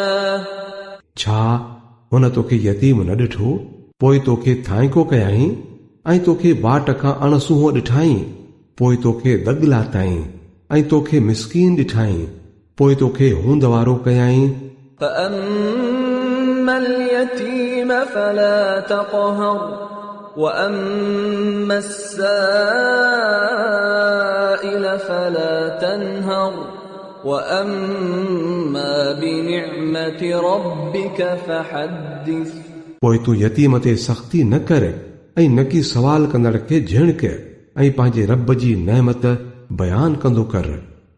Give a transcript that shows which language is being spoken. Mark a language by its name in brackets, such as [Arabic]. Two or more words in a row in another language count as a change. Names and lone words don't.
[Sindhi] छा हुन तोखे यतीम न ॾिठो पोइ तोखे थांईको कयाईं ऐं तोखे बाट खां अणसूंहो ॾिठाईं पोइ तोखे दग लाताईं ऐं तोखे मिस्कीन ॾिठाईं पोइ तोखे हूंद वारो कयाईं। [Arabic] فأما اليتيم فلا تقهر وأما السائل فلا تنهر وأما بنعمة ربك فحدث। [Sindhi] पोइ तूं यतीम ते सख़्ती न कर ऐं न की सवाल कंदड़ खे झिणक ऐं पंहिंजे रब जी नेमत बयान कंदो कर।